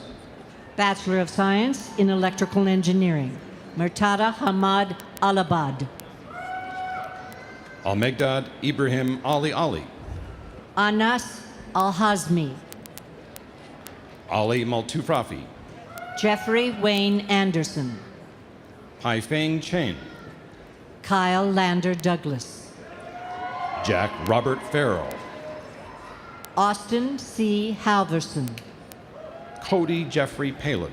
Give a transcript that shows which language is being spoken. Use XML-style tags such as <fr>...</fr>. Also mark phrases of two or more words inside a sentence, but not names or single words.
<en>Bachelor of Science in Electrical Engineering, Murtada Hamad Alabad. Almegdad Ibrahim Ali Ali. Anas Al-Hazmi. Ali Maltufrafi. Jeffrey Wayne Anderson. Haifeng Chen. Kyle Lander Douglas. Jack Robert Farrell. Austin C. Halverson. Cody Jeffrey Palin.</en>